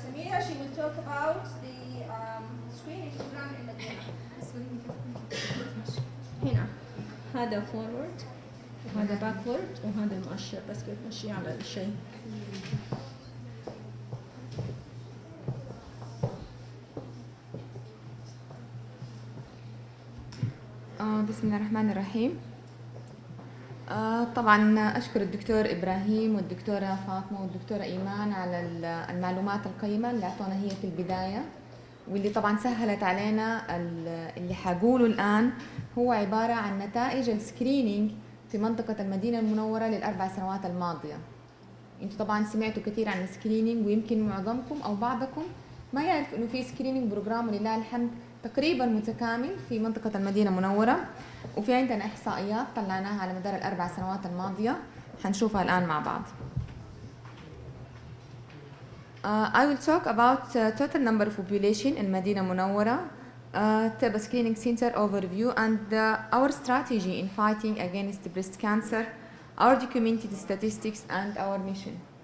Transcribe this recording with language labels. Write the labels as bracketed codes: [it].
[en] Samira, she will talk about the screening program in Medina. [ar] هنا هذا forward وهذا backward وهذا المؤشر بس كيف تمشي على الشيء. بسم الله الرحمن الرحيم. طبعا أشكر الدكتور إبراهيم والدكتورة فاطمة والدكتورة إيمان على المعلومات القيمة اللي أعطونا هي في البداية، واللي طبعا سهلت علينا. اللي حقوله الآن هو عبارة عن نتائج السكرينينج في منطقة المدينة المنورة للأربع سنوات الماضية. انتوا طبعا سمعتوا كثير عن السكرينينج، ويمكن معظمكم أو بعضكم ما يعرف إنه في سكرينينج بروجرام ولله الحمد تقريبا متكامل في منطقة المدينة المنورة، وفي عندنا إحصائيات طلعناها على مدار الأربع سنوات الماضية حنشوفها الآن مع بعض. [en] I will talk about total number of population in Madinah Munawwara, TB screening center overview, and our strategy in fighting against breast cancer, our documented statistics, and our mission.